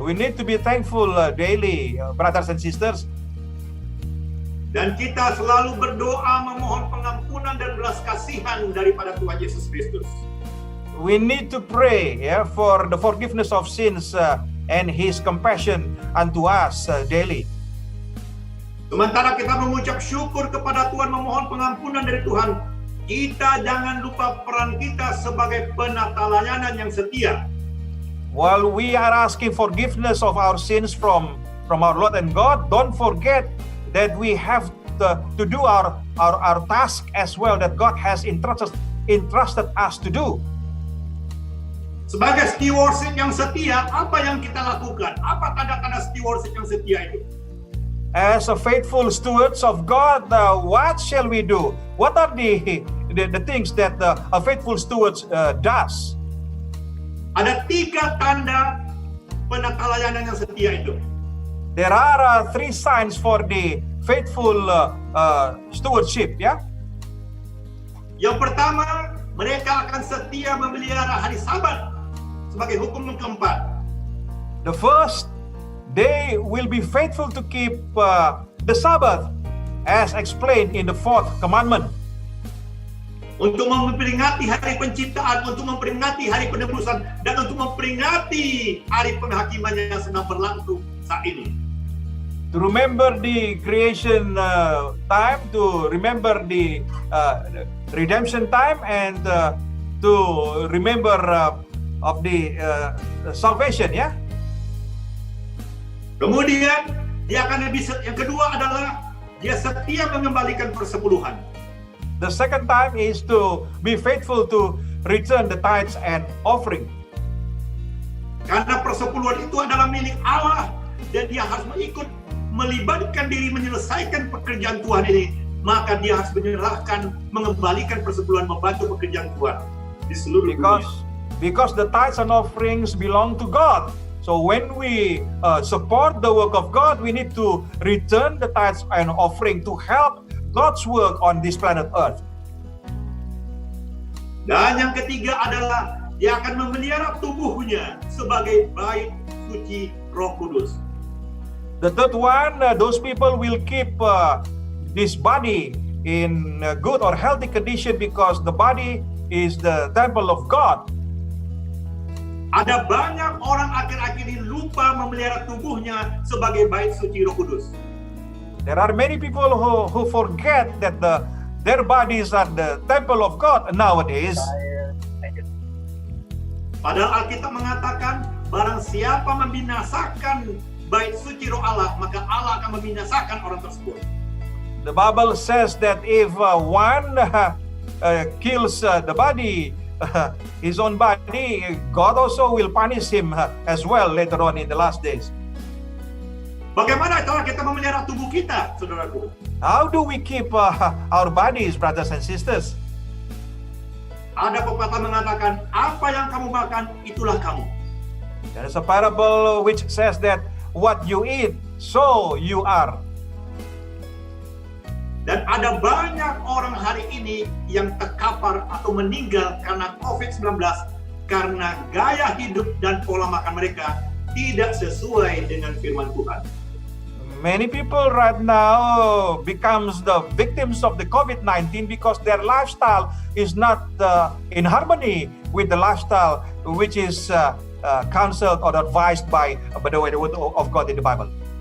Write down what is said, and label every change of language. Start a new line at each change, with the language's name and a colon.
English: We need to be thankful daily, brothers and sisters.
Indonesian: Dan kita selalu berdoa memohon pengampunan dan belas kasihan daripada Tuhan Yesus Kristus.
English: We need to pray for the forgiveness of sins and His compassion unto us daily.
Indonesian: Sementara kita mengucap syukur kepada Tuhan, memohon pengampunan dari Tuhan, kita jangan lupa peran kita sebagai penata layanan yang setia.
English: While we are asking forgiveness of our sins from our Lord and God, don't forget that we have to do our task as well that God has entrusted us to do.
Indonesian: Sebagai stewardship yang setia, apa yang kita lakukan? Apa tanda-tanda stewardship yang setia itu?
English: as a faithful stewards of God, what shall we do? What are the things that a faithful steward does?
Indonesian: Ada 3 tanda penatalayanan yang setia itu.
English: There are 3 signs for the faithful stewardship, ya.
Indonesian: Yang pertama, mereka akan setia memelihara hari Sabat sebagai hukum yang keempat.
English: The first, they will be faithful to keep the Sabbath as explained in the 4th commandment.
Indonesian: Untuk memperingati hari penciptaan, untuk memperingati hari penebusan, dan untuk memperingati hari penghakiman yang sedang berlangsung saat ini.
English: To remember the creation time, to remember the redemption time, and to remember of the salvation, ya.
Indonesian: Kemudian dia akan yang kedua adalah dia setia mengembalikan persepuluhan.
English: The second time is to be faithful to return the tithes and offering.
Indonesian: Karena persepuluhan itu adalah milik Allah dan dia harus melibatkan diri menyelesaikan pekerjaan Tuhan ini, maka dia harus mengembalikan persepuluhan, membantu pekerjaan Tuhan di seluruh dunia.
English: Because the tithes and offerings belong to God. So when we support the work of God, we need to return the tithes and offering to help God's work on this planet Earth.
Indonesian: Dan yang ketiga adalah dia akan memelihara tubuhnya sebagai bait suci Roh Kudus.
English: The third one, those people will keep this body in good or healthy condition because the body is the temple of God.
Indonesian: Ada banyak orang akhir-akhir ini lupa memelihara tubuhnya sebagai bait suci Roh Kudus.
English: There are many people who forget that their bodies are the temple of God nowadays.
Indonesian: Padahal Alkitab mengatakan, barang siapa membinasakan bait suci Roh Allah, maka Allah akan membinasakan orang tersebut.
English: The Bible says that if one kills the body, his own body, God also will punish him as well later on in the last days.
Indonesian: Bagaimana cara kita memelihara tubuh kita, saudaraku?
English: How do we keep our bodies, brothers and sisters?
Indonesian: Ada pepatah mengatakan, apa yang kamu makan, itulah kamu.
English: There is a parable which says that what you eat, so you are.
Indonesian: Dan ada banyak orang hari ini yang terkapar atau meninggal karena COVID-19 karena gaya hidup dan pola makan mereka tidak sesuai dengan firman Tuhan.
English: Many people right now becomes the victims of the COVID-19 because their lifestyle is not in harmony with the lifestyle which is counseled or advised by the word of God in the Bible.